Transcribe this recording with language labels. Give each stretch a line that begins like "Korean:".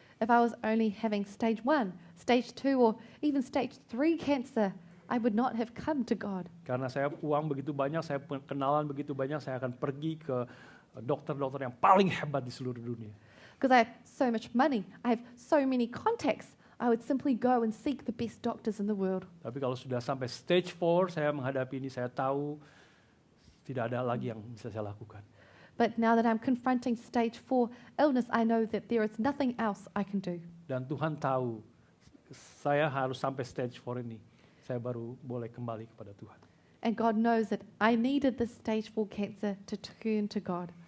English: If I was only having stage 1, stage 2, or even stage 3 cancer, I would not have come to God.
Indonesian: Karena saya uang begitu banyak, saya kenalan begitu banyak, saya akan pergi ke dokter-dokter yang paling hebat di seluruh dunia.
English: Because I have so much money, I have so many contacts, I would simply go and seek the best doctors in the world.
Indonesian: Tapi kalau sudah sampai stage 4, saya menghadapi ini, saya tahu tidak ada lagi yang bisa saya lakukan.
English: But now that I'm confronting stage 4 illness, I know that there is nothing else I can do.
Indonesian: Dan Tuhan tahu saya harus sampai stage 4 ini, saya baru boleh kembali kepada Tuhan.
English: And God knows that I needed this stage 4 cancer to turn to God.